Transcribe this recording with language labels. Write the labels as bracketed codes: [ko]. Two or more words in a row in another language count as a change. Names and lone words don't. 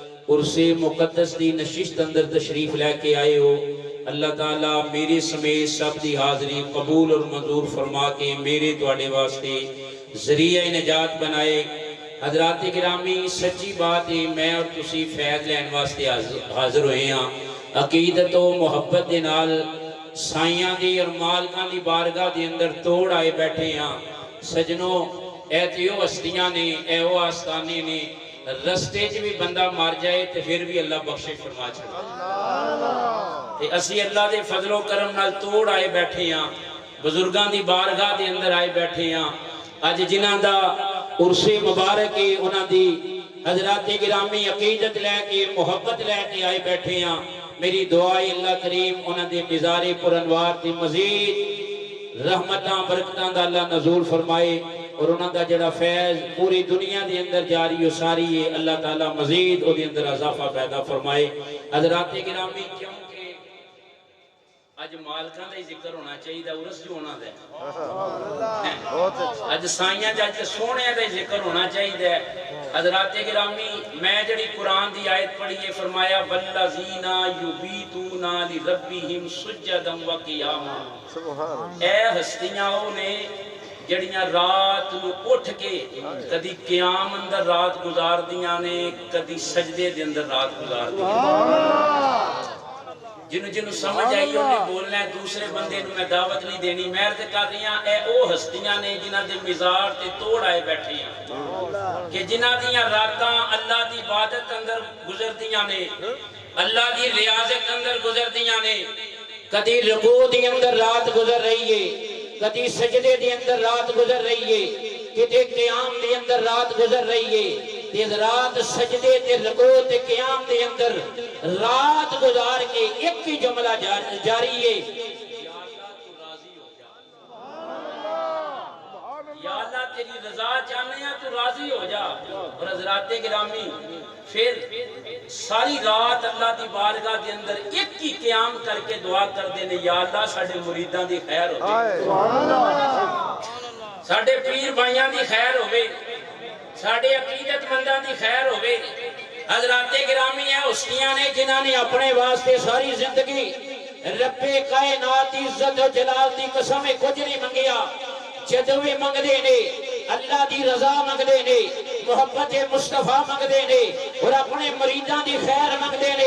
[pa] عرص مقدس دی نشست اندر تشریف لے کے آئے ہو، اللہ تعالیٰ میرے سمیت سب دی حاضری قبول اور منظور فرما کے میرے تواڈے واسطے ذریعہ نجات بنائے۔ حضرات گرامی سچی بات ہے، میں اور تسی فیض لین واسطے حاضر ہوئے ہاں، عقیدت و محبت دے نال سائیاں دی اور مالکاں دی بارگاہ دے اندر توڑ آئے بیٹھے ہاں۔ سجنوں اے تیو ہستیاں نے، اے وہ آستانے نے، رستے چ بھی بندہ مر جائے تو پھر بھی اللہ بخشش فرما چھڑے تے اسی اللہ دے فضل و کرم نال توڑ آئے بیٹھے ہاں، بزرگاں دی بارگاہ دے اندر آئے بیٹھے ہاں۔ اج جنہاں دا عرص مبارک ہے انہاں دی حضرات گرامی عقیدت لے کے محبت لے کے آئے بیٹھے ہاں۔ میری دعا ہے اللہ کریم انہاں دے مزار پر انوار تے مزید رحمتاں برکتاں دا اللہ نزول فرمائے، اور انہاں دا جڑا فیض پوری دنیا دے اندر جاری و ساری ہے، اللہ تعالیٰ مزید او دے اندر اضافہ پیدا فرمائے۔ حضرات گرامی کیونکہ اج مالکاں دا ہی ذکر ہونا چاہیے دا عرس جو ہونا دے، اج سائیاں جج سونے دا ہی ذکر ہونا چاہیے۔ حضرات گرامی میں جڑی قرآن دی آیت پڑھی ہے، فرمایا [ar] والذین یبیتون لربہم سجدا وقیاما، [pa] اے ہستیاں او نے جڑیاں رات نو اٹھ کے کدی قیام اندر رات گزار دیاں نے، کدی سجدے دے اندر رات گزار دیاں۔ جنہوں سمجھ آئی انہیں بولنا ہے، دوسرے بندے نو میں دعوت نہیں دینی۔ میں عرض کر رہی ہاں اے او ہستیاں نے جنہاں دے مزار تے توڑ آئے بیٹھے ہیں، کہ جنہاں دیاں راتاں اللہ دی عبادت اندر گزر دیاں نے، اللہ دی ریاضت اندر گزر دیاں نے، کدی رکوع دی اندر رات گزر رہی ہے، کدی سجدے دی اندر رات گزر رہی ہے، کدی قیام دی اندر رات گزر رہی ہے۔ تیز رات سجدے تے رکوع تے قیام دے اندر رات گزار کے ایک ہی جملہ جاری ہے، یا اللہ تو راضی ہو جا، یا اللہ تیری رضا چاہنے ہیں تو راضی ہو جا۔ اور حضرات گرامی پھر ساری رات اللہ دی بارگاہ دے اندر ایک ہی قیام کر کے دعا کر دینے، یا اللہ ساڑھے مریدان دی خیر ہو جائے، ساڑھے پیر بھائیاں دی خیر ہوئے، ساڑھے عقیدت مندان دی خیر ہوئے۔ حضرات گرامی ہیں ہستیاں نے جنہاں نے اپنے واسطے ساری زندگی رب کائنات عزت و جلال دی قسم کچھ نہیں منگیا، جدوی منگ دے نے، اللہ دی رضا منگ دے نے، محبت مصطفیٰ منگ دے نے، اور اپنے مریدان دی خیر منگ دے نے۔